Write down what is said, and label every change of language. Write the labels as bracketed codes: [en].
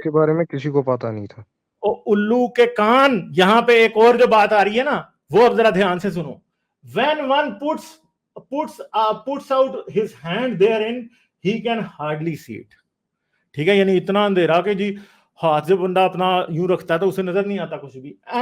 [ur] کے بارے میں کسی کو پتا نہیں تھا. الو کے کان, یہاں پہ ایک اور جو بات آ رہی ہے نا وہ اب ذرا دھیان سے سنو. [en] when one puts out his hand therein, he can hardly see it. [ur] ٹھیک ہے, یعنی اتنا اندھیرا کہ جی ہاتھ سے بندہ اپنا یوں رکھتا ہے تو اسے نظر نہیں آتا کچھ بھی.